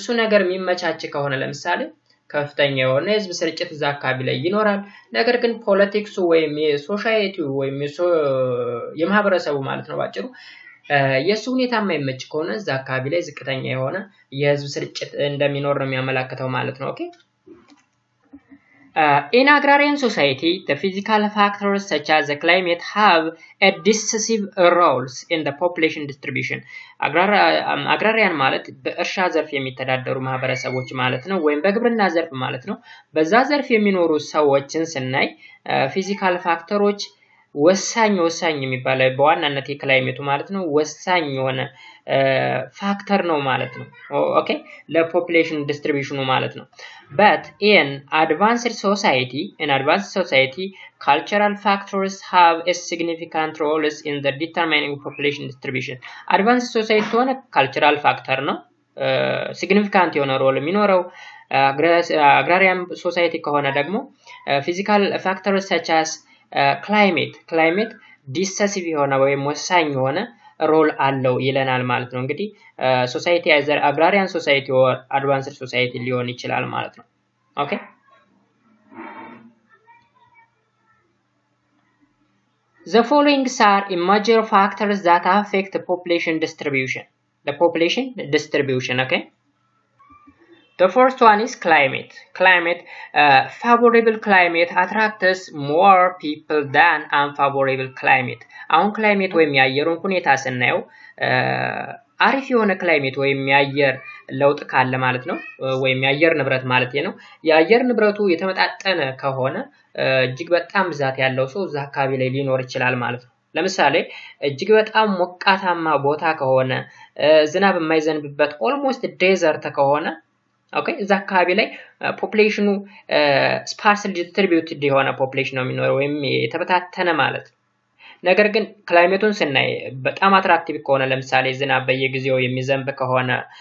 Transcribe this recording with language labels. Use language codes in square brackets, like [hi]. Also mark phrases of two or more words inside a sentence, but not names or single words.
[am] ነገር የሚመቻች ከሆነ ለምሳሌ ከፍተኛ የሆነ የህዝብ ስርጭት እዛ አካባቢ ላይ ይኖራል። ነገር ግን ፖለቲክሱ ወይም የሶሳይቲው ወይም የማህበረሰቡ ማለት ነው ባጭሩ የሱ ሁኔታ የማይመች ከሆነ እዛ አካባቢ ላይ ዝቅተኛ የሆነ የህዝብ ስርጭት እንደሚኖር ነው የሚያመላክተው ማለት ነው። ኦኬ [en] in agrarian society, the physical factors such as the climate have a decisive roles in the population distribution. [am] agrarian ማለት በእርሻ ዘርፍ የሚተዳደሩ ማህበረሰቦች ማለት ነው፣ ወይም በግብርና ዘርፍ ማለት ነው። በዛ ዘርፍ የሚኖሩ ሰዎችን ስናይ ፊዚካል ፋክተሮች ወሳኝ የሚባለው በዋናነት የክላይሜቱ ማለት ነው ወሳኝ የሆነ ፋክተር ነው ማለት ነው ኦኬ ለፖፑሌሽን ዲስትሪቢዩሽኑ ማለት ነው [en] but in advanced society cultural factors have a significant role in the determining population distribution advanced society [am] ሆነ [en] cultural factor [am] ነው significant የሆነ ሮል የሚኖረው [en] agrarian society [am] ከሆነ ደግሞ [en] physical factors such as climate decisive [am] የሆነ ወይም ወሳኝ የሆነ ሮል አለው ይለናል ማለት ነው እንግዲህ [en] society either agrarian society or advanced society [am] ሊሆን ይችላል ማለት ነው ኦኬ [en] The following are major factors that affect the population distribution okay The first one is climate. Favorable climate attracts more people than unfavorable climate. [am] አሁን climate ወይም የአየሩን ሁኔታ ስናየው አሪፍ የሆነ climate ወይም የአየር ለውጥ ካለ ማለት ነው ወይም የአየር ንብረት ማለት ነው የአየር ንብረቱ የተመጣጠነ ከሆነ እጅግ በጣም ብዛት ያለው ሰው እዛ አካባቢ ላይ ሊኖር ይችላል ማለት ነው ለምሳሌ እጅግ በጣም ሞቃታማ ቦታ ከሆነ ዝናብ የማይዘንብበት [en] almost desert [am] ከሆነ ኦኬ እዛ አካባቢ ላይ ፖፑሌሽኑ [en] sparsely distributed [am] የሆነ ፖፑሌሽን ነው የሚኖረው ወይም የተበታተነ ማለት ነው ነገር ግን ክላይሜቱን ስናይ በጣም አትራክቲቭ ከሆነ ለምሳሌ ዝናብ በየጊዜው የሚዘንብ ከሆነ